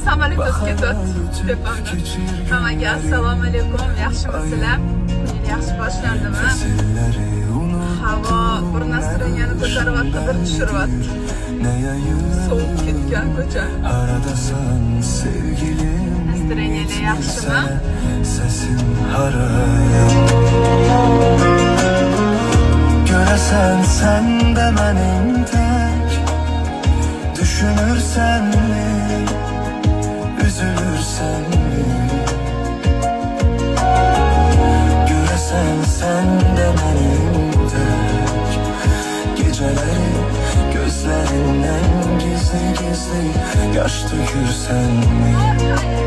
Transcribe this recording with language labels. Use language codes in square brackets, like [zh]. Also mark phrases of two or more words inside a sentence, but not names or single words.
[uz] Samolyot o'tib ketyapti tepamdan. Hammaga assalomu alaykum. Yaxshimisizlar? Kuning yaxshi boshlandimi? Havo bir nastroyeniyani ko'taryapti, bir tushiryapti. Sovuq ketgan ko'cha. Nastroyeniyalar yaxshimi? [tr] Göresen sen de benim tek, düşünürsen mi, üzülürsen mi? Göresen sen de benim tek, geceleri gözlerinden gizli gizli yaş dökürsen mi?